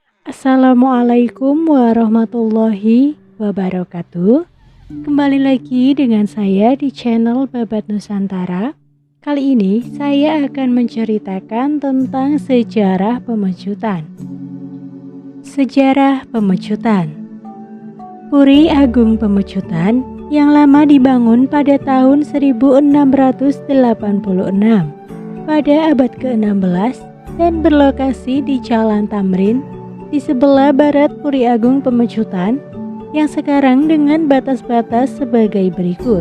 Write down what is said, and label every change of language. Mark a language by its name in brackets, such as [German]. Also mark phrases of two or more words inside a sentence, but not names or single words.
[Arabic] السلام عليكم ورحمة الله وبركاته. [Indonesian] Kembali lagi dengan saya di channel Babat Nusantara. Kali ini saya akan menceritakan tentang sejarah pemecutan. Sejarah pemecutan. Puri Agung Pemecutan yang lama dibangun pada tahun 1686 pada abad ke-16 dan berlokasi di Jalan Tamrin di sebelah barat Puri Agung Pemecutan yang sekarang dengan batas-batas sebagai berikut.